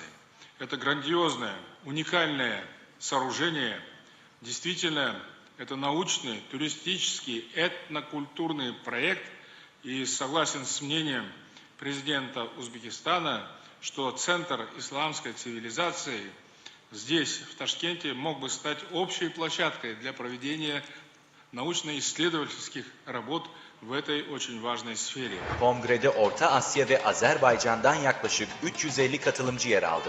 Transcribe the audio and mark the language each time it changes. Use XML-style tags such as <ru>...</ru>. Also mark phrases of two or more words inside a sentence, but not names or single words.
<ru>Это грандиозное, уникальное сооружение, действительно, это научный, туристический, этнокультурный проект, и согласен с мнением президента Узбекистана, что Центр исламской цивилизации здесь, в Ташкенте, мог бы стать общей площадкой для проведения naучно-исследовательских работ в этой очень важной сфере.</ru> <tr>Kongrede Orta Asya ve Azerbaycan'dan yaklaşık 350 katılımcı yer aldı.</tr>